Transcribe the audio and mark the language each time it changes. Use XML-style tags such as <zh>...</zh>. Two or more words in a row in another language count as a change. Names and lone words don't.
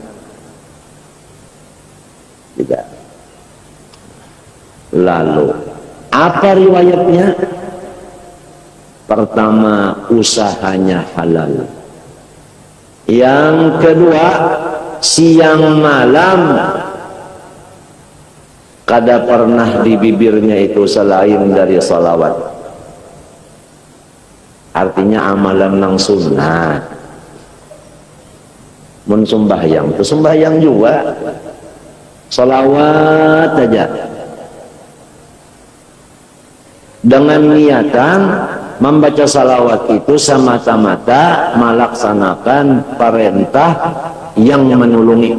<id>Tidak. Lalu apa riwayatnya? Pertama, usahanya halal. Yang kedua, siang malam kada pernah di bibirnya itu selain dari salawat. Artinya amalan nang sunnah.</id> <bjn>Mun sembahyang itu sembahyang juga salawat aja dengan niatan membaca salawat itu semata-mata melaksanakan perintah yang menulungi.</bjn>